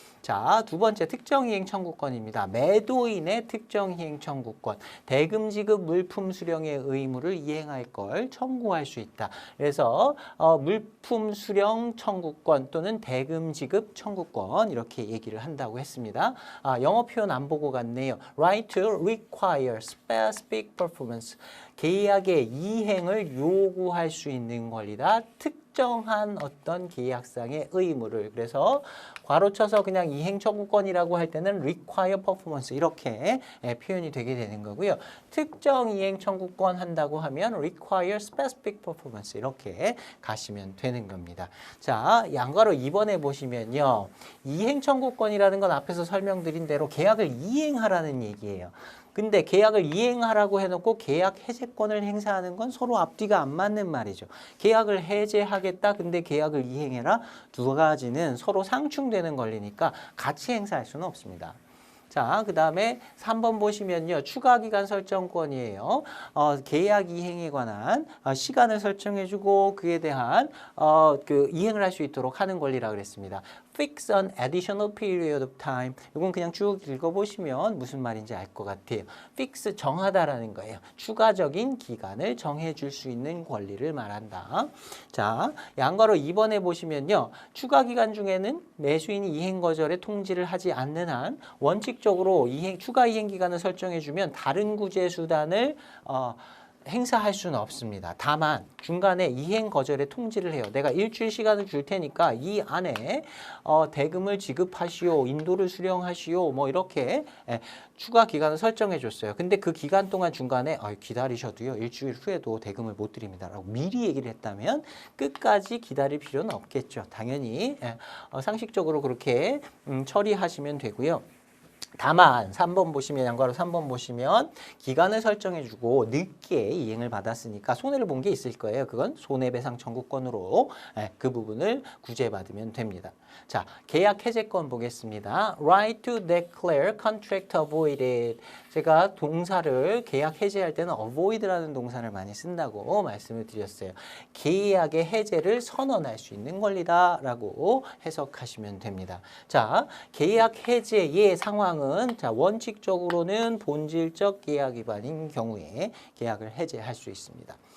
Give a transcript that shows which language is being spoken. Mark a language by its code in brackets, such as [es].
[ko] 자, 두 번째 특정이행 청구권입니다. 매도인의 특정이행 청구권. 대금 지급 물품 수령의 의무를 이행할 걸 청구할 수 있다. 그래서 물품 수령 청구권 또는 대금 지급 청구권 이렇게 얘기를 한다고 했습니다. 영어 표현 안 보고 갔네요. [en] Right to require specific performance. [ko] 계약의 이행을 요구할 수 있는 권리다. 특정한 어떤 계약상의 의무를. 그래서 괄호 쳐서 그냥 이행 청구권이라고 할 때는 [en] require performance [ko] 이렇게 표현이 되게 되는 거고요. 특정 이행 청구권 한다고 하면 [en] require specific performance [ko] 이렇게 가시면 되는 겁니다. 자, 양괄호 2번에 보시면요. 이행 청구권이라는 건 앞에서 설명드린 대로 계약을 이행하라는 얘기예요. 근데 계약을 이행하라고 해놓고 계약 해제권을 행사하는 건 서로 앞뒤가 안 맞는 말이죠. 계약을 해제하겠다. 근데 계약을 이행해라. 두 가지는 서로 상충되는 권리니까 같이 행사할 수는 없습니다. 자, 그 다음에 3번 보시면요. 추가기간 설정권이에요. 계약 이행에 관한 시간을 설정해주고 그에 대한 이행을 할 수 있도록 하는 권리라고 그랬습니다. [en] Fix an additional period of time. [ko] 이건 그냥 쭉 읽어보시면 무슨 말인지 알 것 같아요. Fix 정하다라는 거예요. 추가적인 기간을 정해줄 수 있는 권리를 말한다. 자, 양괄호 2번에 보시면요. 추가 기간 중에는 매수인이 이행 거절에 통지를 하지 않는 한 원칙적으로 추가 이행 기간을 설정해주면 다른 구제 수단을 행사할 수는 없습니다. 다만 중간에 이행 거절에 통지를 해요. 내가 일주일 시간을 줄 테니까 이 안에 대금을 지급하시오, 인도를 수령하시오, 뭐 이렇게 추가 기간을 설정해 줬어요. 근데 그 기간 동안 중간에 기다리셔도요. 일주일 후에도 대금을 못 드립니다. 라고 미리 얘기를 했다면 끝까지 기다릴 필요는 없겠죠. 당연히 상식적으로 그렇게 처리하시면 되고요. 다만 3번 보시면 양괄호 3번 보시면 기간을 설정해주고 늦게 이행을 받았으니까 손해를 본 게 있을 거예요. 그건 손해배상 청구권으로 그 부분을 구제받으면 됩니다. 자, 계약 해제권 보겠습니다. [en] Right to declare contract avoided. [ko] 제가 동사를 계약 해제할 때는 avoid라는 동사를 많이 쓴다고 말씀을 드렸어요. 계약의 해제를 선언할 수 있는 권리다라고 해석하시면 됩니다. 자, 계약 해제의 상황은 원칙적으로는 본질적 계약 위반인 경우에 계약을 해제할 수 있습니다.